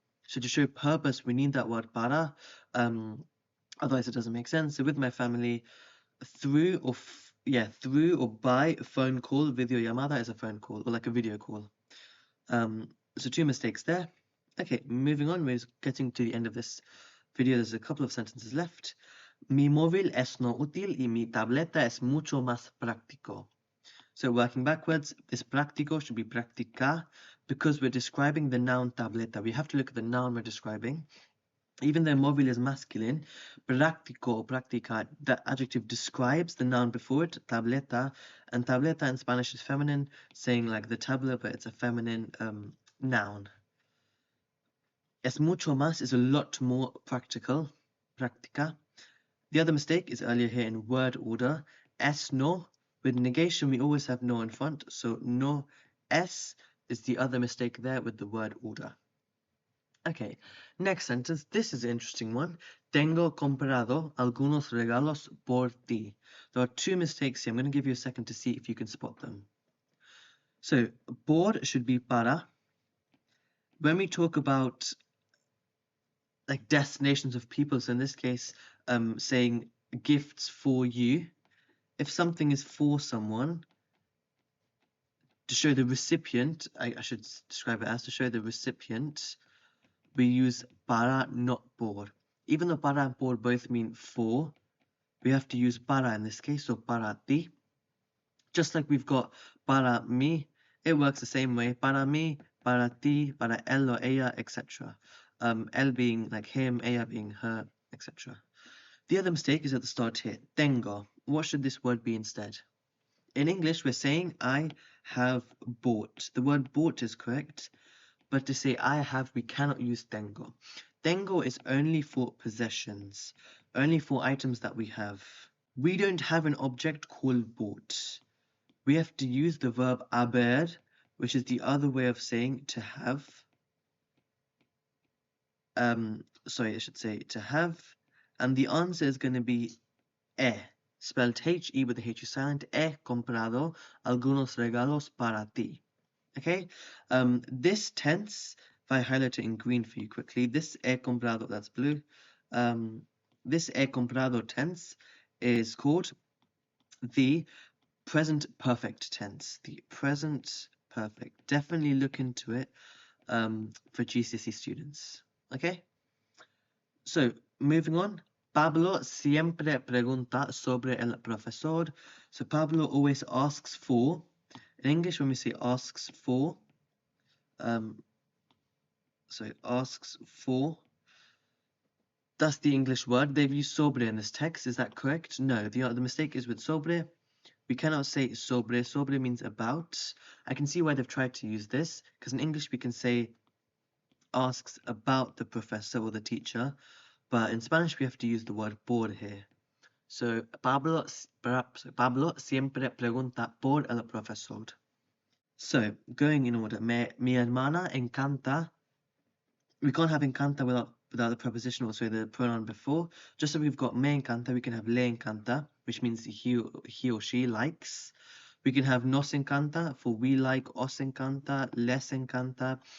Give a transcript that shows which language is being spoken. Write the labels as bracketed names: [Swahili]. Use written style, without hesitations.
[English] So to show purpose, we need that word para. Otherwise, it doesn't make sense. So with my family, through or by a phone call, video llamada is a phone call or like a video call. So two mistakes there. Okay, moving on, we're getting to the end of this video. There's a couple of sentences left. [Spanish] Mi móvil es no útil y mi tableta es mucho más práctico. [English] So working backwards, this práctico should be práctica because we're describing the noun tableta. We have to look at the noun we're describing. Even though móvil is masculine, práctico or práctica, that adjective describes the noun before it, tableta, and tableta in Spanish is feminine, saying like the tablet, but it's a feminine noun. [Spanish] Es mucho más [English] is a lot more practical, práctica. The other mistake is earlier here in word order. Es no, with negation we always have no in front, so no es is the other mistake there with the word order. Okay, next sentence. This is an interesting one. [Spanish] Tengo comprado algunos regalos por ti. [English] There are two mistakes here. I'm going to give you a second to see if you can spot them. So, por should be para. When we talk about like destinations of people, so in this case, saying gifts for you, if something is for someone, to show the recipient, I should describe it as to show the recipient, we use para, not por. Even though para and por both mean for, we have to use para in this case, so [Spanish] para ti. [English] Just like we've got [Spanish] para mí, [English] it works the same way. [Spanish] Para mí, para ti, para él or ella, etc. [English] Él being like him, ella being her, etc. The other mistake is at the start here. Tengo. What should this word be instead? In English, we're saying I have bought. The word bought is correct, but to say I have, we cannot use tengo. Tengo is only for possessions, only for items that we have. We don't have an object called bought. We have to use the verb haber, which is the other way of saying to have. Sorry, I should say to have. And the answer is going to be spelled H-E with the H is silent. [Spanish] He comprado algunos regalos para ti. [English] Okay, this tense, if I highlight it in green for you quickly, this he comprado, that's blue, this he comprado tense is called the present perfect tense, the present perfect. Definitely look into it for GCSE students, okay? So, moving on, [Spanish] Pablo siempre pregunta sobre el profesor. [English] So Pablo always asks for. In English, when we say asks for, asks for, that's the English word. They've used sobre in this text. Is that correct? No, the mistake is with sobre. We cannot say sobre. Sobre means about. I can see why they've tried to use this, because in English we can say asks about the professor or the teacher, but in Spanish we have to use the word por here. [Spanish] So Pablo siempre pregunta por el profesor. [English] So, going in order, [Spanish] mi hermana encanta. [English] We can't have encanta without the preposition or the pronoun before. Just so we've got [Spanish] me encanta, [English] we can have [Spanish] le encanta, [English] which means he or she likes. We can have [Spanish] nos encanta [English] for we like, [Spanish] os encanta, les encanta.